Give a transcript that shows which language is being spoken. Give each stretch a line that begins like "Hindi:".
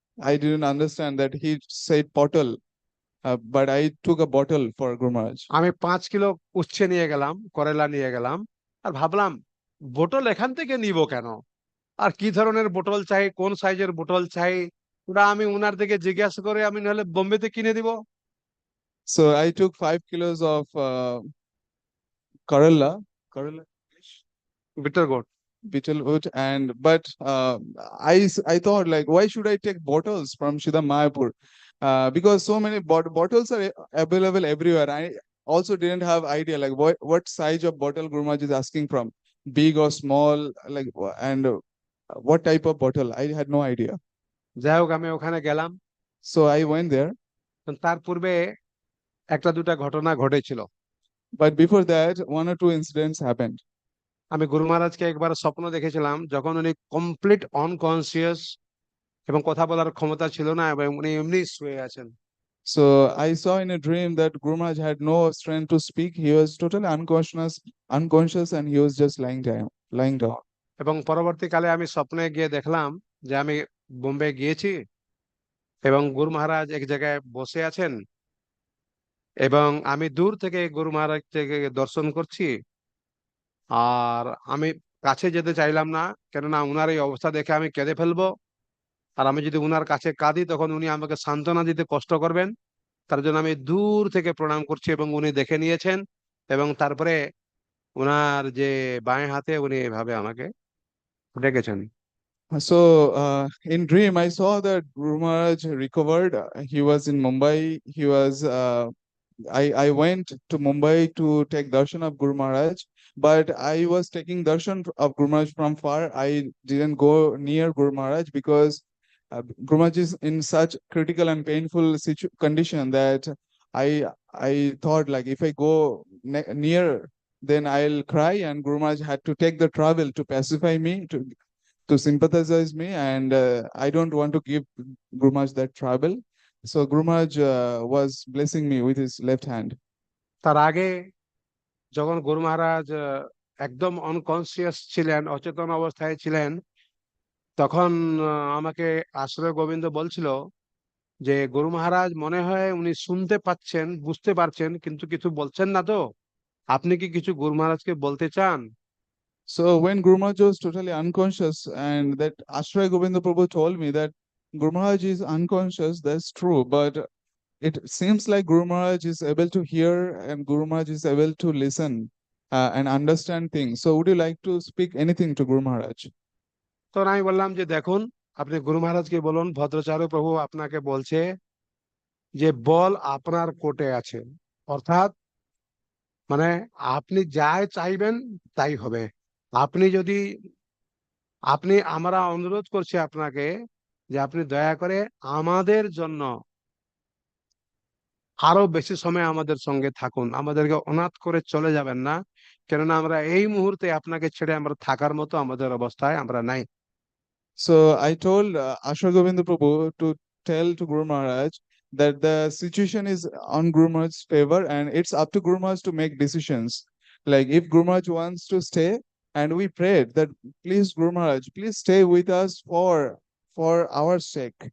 English: I didn't understand that he said bottle, but I took a bottle for Guru Maharaj.
Bangla: আমি 5 kilo উচ্ছে নিয়ে গেলাম, করেলা নিয়ে গেলাম, আর ভাবলাম বোতল এখান থেকে নিব কেন, আর কি ধরনের বোতল চাই, কোন সাইজের বোতল চাই, ওটা আমি উনার থেকে জিজ্ঞাসা করে আমি নাহলে বোম্বেতে কিনে দিব।
English: So I took 5 kilos of Kerala, bitter gourd. beetle and but I thought like why should I take bottles from Shida Mayapur? Because so many bottles are available everywhere. I also didn't have idea like what size of bottle Guru Maharaj is asking from, big or small, like and what type of bottle. I had no idea.
Bangla: যাই হোক, আমি ওখানে গেলাম।
English: So I went there.
Bangla: তার পূর্বে একটা দুটা ঘটনা ঘটেছিল।
English: But before that, one or two incidents happened.
Bangla: আমি গুরু মহারাজকে একবার স্বপ্ন দেখেছিলাম যখন উনি
English: complete unconscious
Bangla: এবং কথা বলার ক্ষমতা ছিল না এবং উনি এমনি শুয়ে আছেন।
English: So I saw in a dream that Guru Maharaj had no strength to speak. He was totally unconscious, and he was just lying down.
Bangla: এবং পরবর্তীকালে আমি স্বপ্নে গিয়ে দেখলাম যে আমি বোম্বে গিয়েছি এবং গুরু মহারাজ এক জায়গায় বসে আছেন এবং আমি দূর থেকে গুরু মহারাজ থেকে দর্শন করছি। আর আমি কাছে যেতে চাইলাম না, কেননা উনার এই অবস্থা দেখে আমি কেঁদে ফেলবো, আর আমি যদি উনার কাছে কাঁদি তখন উনি আমাকে সান্ত্বনা দিতে কষ্ট করবেন। তার জন্য আমি দূর থেকে প্রণাম করছি এবং উনি দেখে নিয়েছেন এবং তারপরে উনার যে বাঁয়ে হাতে উনি এভাবে আমাকে ডেকেছেন।
English: So in dream, I saw that Guru Maharaj recovered. He was in Mumbai. He was. I went to Mumbai to take darshan of Guru Maharaj, but I was taking darshan of Guru Maharaj from far. I didn't go near Guru Maharaj because Guru Maharaj is in such critical and painful condition that I thought like if I go near, then I'll cry, and Guru Maharaj had to take the travel to pacify me, to sympathize me, and I don't want to give Guru Maharaj that trouble. So Guru Maharaj was blessing me with his left hand.
Bangla: তার আগে যখন গুরু মহারাজ একদম অনকনসিয়াস ছিলেন, অচেতন অবস্থায় ছিলেন, তখন আমাকে আশ্রয় গোবিন্দ বলছিল যে গুরু মহারাজ মনে হয় উনি শুনতে পাচ্ছেন, বুঝতে পারছেন, কিন্তু কিছু বলছেন না তো। আপনি কি কিছু গুরু মহারাজকে বলতে চান?
English: So when Guru Maharaj was totally unconscious, and that Ashray Govinda Prabhu told me that Guru Maharaj is unconscious, that's true, but it seems like Guru Maharaj is able to hear and Guru Maharaj is able to listen and understand things. So would you like to speak anything to Guru Maharaj?
Bangla: তখন আমি বললাম যে দেখুন, আপনি গুরু মহারাজকে বলুন ভদ্রাচার্য প্রভু আপনাকে বলছে যে বল আপনার কোর্টে আছে। অর্থাৎ মানে আপনি যাই চাইবেন তাই হবে। আপনি যদি আমরা অনুরোধ করছি আপনাকে যে আপনি দয়া করে আমাদের জন্য আরো বেশি সময় আমাদের সঙ্গে থাকুন, আমাদেরকে অনাথ করে চলে যাবেন না, কেননা আমরা এই মুহূর্তে আপনাকে ছেড়ে আমরা থাকার মতো আমাদের অবস্থায় আমরা নাই।
English: So I told Ashray Govinda Prabhu to tell to Guru Maharaj that the situation is on Guru Maharaj's favor and it's up to Guru Maharaj to make decisions. Like if Guru Maharaj wants to stay, and we prayed that please Guru Maharaj, please stay with us for our sake.